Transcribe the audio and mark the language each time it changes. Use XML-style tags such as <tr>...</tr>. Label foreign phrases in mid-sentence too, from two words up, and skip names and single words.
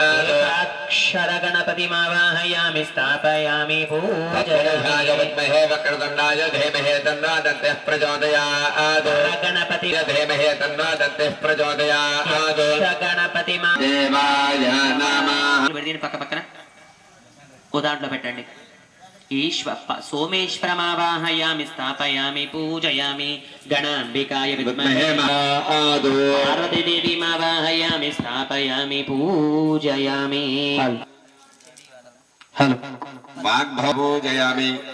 <sa>एकाक्षर गणपतिमावाहयामि स्थापयामि तत्पुरुषाय पूजयामि विद्महे वक्रतुण्डाय धीमहि तन्नो दन्तिः प्रचोदयात् गणपति धीमहि तन्नो दन्तिः प्रचोदयात् गणपतिमा देवाय नमः</sa> <te>దీని పక్క పక్కన ఓ దాంట్లో పెట్టండి</te> <sa>सोमेश्वरमावाहयामि स्थापयामि पूजयामि गणाम्बिकाय विद्महे पार्वतीदेवीमावाहयामि स्थापयामि पूजयामि वाग्भवपूजयामि</sa>